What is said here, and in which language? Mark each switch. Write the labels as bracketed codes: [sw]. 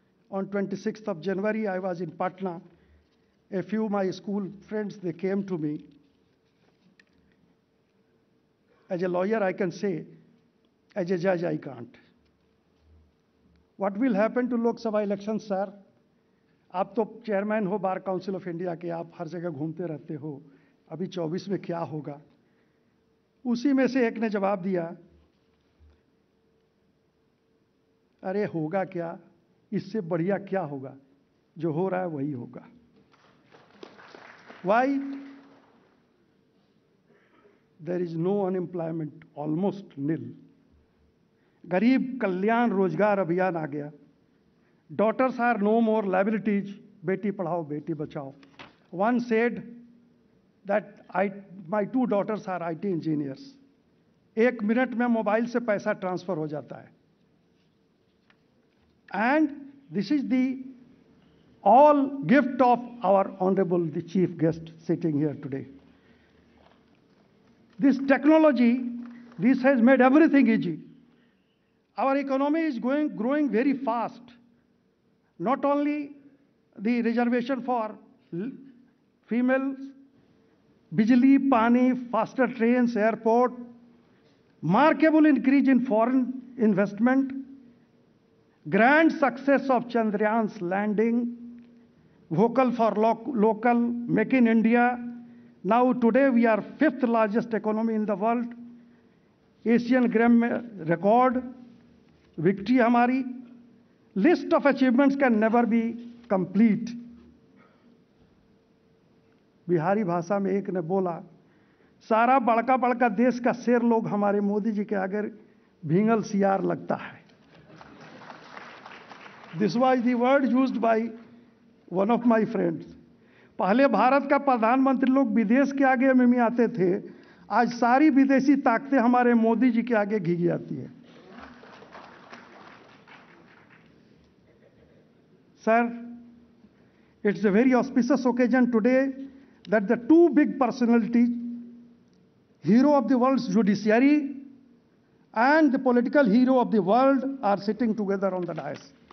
[en] On 26th of January, I was in Patna. A few of my school friends, they came to me. As a lawyer, I can say, as a judge, I can't. What will happen to Lok Sabha elections, sir? [hi] आप तो chairman हो bar council of India के, आप हर जगह घूमते रहते हो. अभी 24 में क्या होगा? उसी में से एक ने जवाब दिया, अरे होगा क्या, इससे बढ़िया क्या होगा, जो हो रहा है वही होगा. [en] Why? There is no unemployment, almost nil. [hi] गरीब कल्याण रोजगार अभियान आ गया. [en] Daughters are no more liabilities. [hi] Beti Padhao, Beti Bachao. [en] One said that my 2 daughters are IT engineers. [hi] 1 minute में मोबाइल से पैसा ट्रांसफर हो जाता है. [en] And this is the all gift of our Honorable the Chief Guest sitting here today. This technology, this has made everything easy. Our economy is growing very fast. Not only the reservation for females, [hi] bijli, pani, [en] faster trains, airport, markable increase in foreign investment, grand success of Chandrayaan's landing, vocal for local, make in India. Now today we are 5th largest economy in the world, Asian Games record, victory [hi] हमारी. [en] List of achievements can never be complete. [hi] Bihari भाषा में एक ने बोला, सारा बड़का बड़का देश का शेर लोग हमारे मोदी जी के आगे भींगल सियार लगता है. [en] This was the word used by one of my friends. [hi] पहले भारत का प्रधानमंत्री लोग विदेश के आगे में आते थे, आज सारी विदेशी ताकतें हमारे मोदी जी के आगे घिस जाती है. [en] Sir, it's a very auspicious occasion today that the two big personalities, hero of the world's judiciary and the political hero of the world, are sitting together on the dais.